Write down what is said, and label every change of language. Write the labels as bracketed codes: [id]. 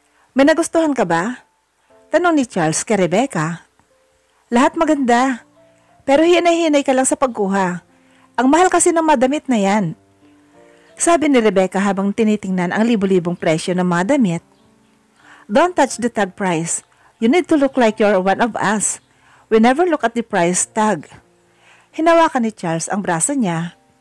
[tl] May nagustuhan ka ba? Tanong ni Charles kay Rebecca. Lahat maganda, pero hinay-hinay ka lang sa pagkuha. Ang mahal kasi ng madamit na yan. Sabi ni Rebecca habang tinitingnan ang libo-libong presyo ng mga damit. [en] Don't touch the tag price. You need to look like you're one of us. We never look at the price tag. [tl] Hinawakan ni Charles ang braso niya.